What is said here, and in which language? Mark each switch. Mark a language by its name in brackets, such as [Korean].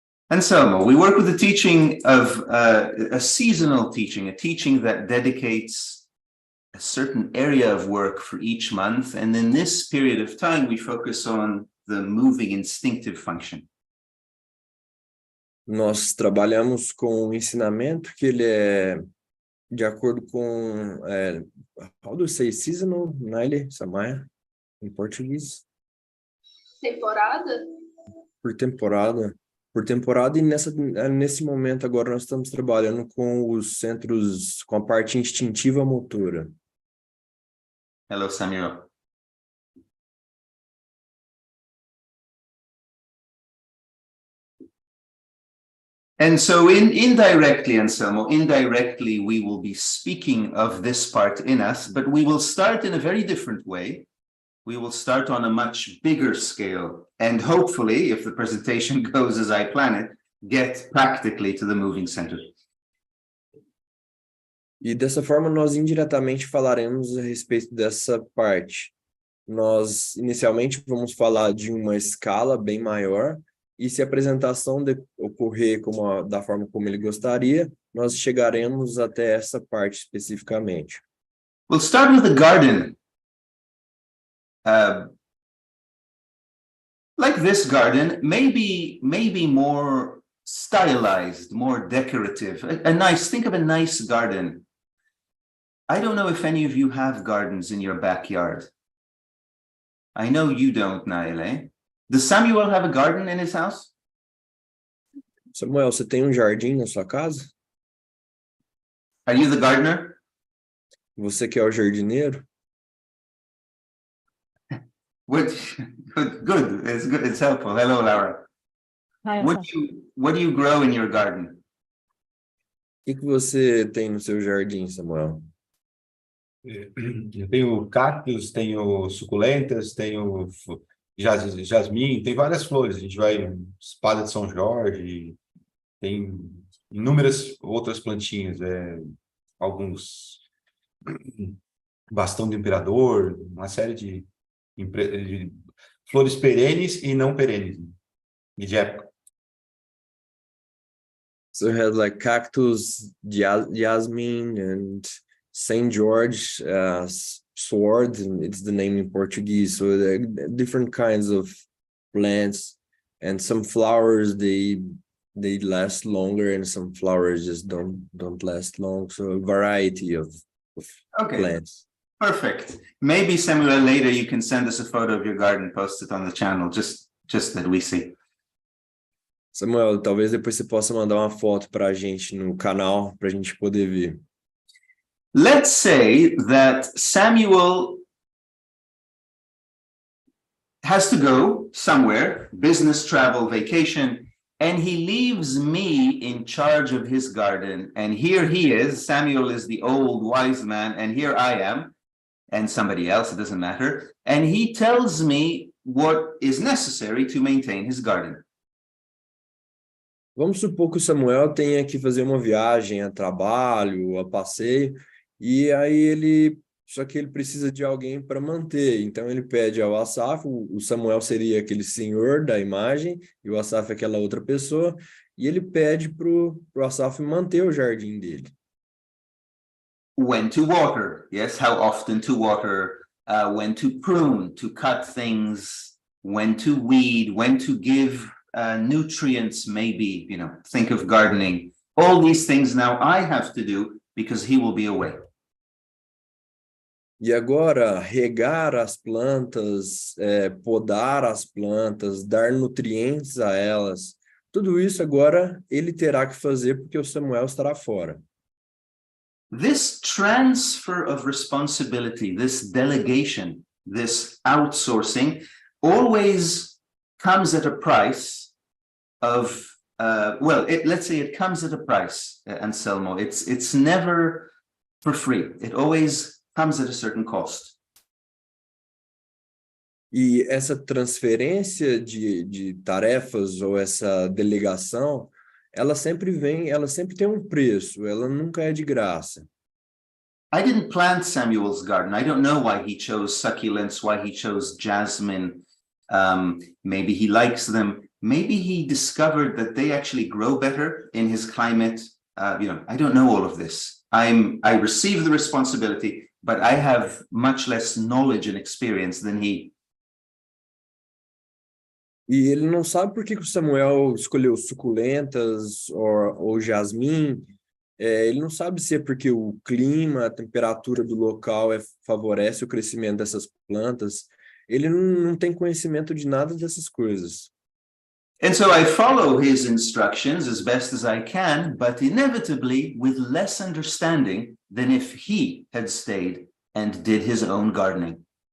[English] Anselmo, we work with the teaching of a seasonal teaching, a teaching that dedicates a certain area of work for each month. And in this period of time, we focus on the moving instinctive function. [Portuguese] Nós trabalhamos com um ensinamento que ele é de acordo com [English] how do you say seasonal, [Portuguese] Naile, Samaya, em português? Temporada? Por temporada. Por temporada, e nesse momento agora nós estamos trabalhando com os centros, com a parte instintiva motora. [English] Hello, Samuel. And so indirectly, Anselmo, indirectly, we will be speaking of this part in us, but we will start in a very different way. We will start on a much bigger scale, and hopefully, if the presentation goes as I plan it, get practically to the moving center. [Portuguese] E dessa forma nós indiretamente falaremos a respeito dessa parte. Nós inicialmente vamos falar de uma escala bem maior, e se a apresentação ocorrer da forma como ele gostaria, nós chegaremos até essa parte especificamente. [English] We'll start with the garden. Like this garden, maybe more stylized, more decorative. Think of a nice garden. I don't know if any of you have gardens in your backyard. I know you don't, Naile. Does Samuel have a garden in his house? [Portuguese] Samuel, você tem um jardim na sua casa? [English] Are you the gardener? [Portuguese] Você que é o jardineiro? [English] Good. It's good. It's helpful. Hello, Laura. Hi, What do you grow in your garden? [Portuguese] O que você tem no seu jardim, Samuel? Eu tenho cactos, tenho suculentas, tenho jasmim, tem várias flores. A gente vai espada de São Jorge, tem inúmeras outras plantinhas, alguns bastão do imperador, uma série de flores perenes e não perenes, e de época. [English] So it has like cactus, jasmine, and Saint George sword, and it's the name in Portuguese. So there are different kinds of plants, and some flowers they last longer, and some flowers just don't last long. So a variety of plants. Perfect. Maybe, Samuel, later you can send us a photo of your garden, post it on the channel, just that we see. [Portuguese] Samuel, talvez depois você possa mandar uma foto para a gente no canal, para a gente poder ver. [English] Let's say that Samuel has to go somewhere, business, travel, vacation, and he leaves me in charge of his garden. And here he is, Samuel is the old wise man, and here I am, and somebody else, it doesn't matter. And he tells me what is necessary to maintain his garden. [Portuguese] Vamos supor que o Samuel tenha que fazer uma viagem a trabalho, a passeio, e aí só que ele precisa de alguém para manter. Então ele pede ao Asaf, o Samuel seria aquele senhor da imagem, e o Asaf é aquela outra pessoa, e ele pede pro Asaf manter o jardim dele. [English] When to water, yes, how often to water, when to prune, to cut things, when to weed, when to give nutrients, maybe, think of gardening. All these things now I have to do because he will be away. [Portuguese] E agora, regar as plantas, podar as plantas, dar nutrientes a elas, tudo isso agora ele terá que fazer porque o Samuel estará fora. [English] This transfer of responsibility, this delegation, this outsourcing always comes at a price of, well, let's say it comes at a price, Anselmo. It's never for free. It always comes at a certain cost. [Portuguese] E essa transferência de tarefas ou essa delegação, ela sempre tem um preço, ela nunca é de graça. [English] I didn't plant Samuel's garden. I don't know why he chose succulents, why he chose jasmine. Maybe he likes them. Maybe he discovered that they actually grow better in his climate. I don't know all of this. I receive the responsibility, but I have much less knowledge and experience than he. [Portuguese] E ele não sabe por que o Samuel escolheu suculentas ou jasmim. Ele não sabe se é porque o clima, a temperatura do local favorece o crescimento dessas plantas. Ele não tem conhecimento de nada dessas coisas. [English] And so I follow his instructions as best as I can, but inevitably with less understanding than if he had stayed and did his own gardening.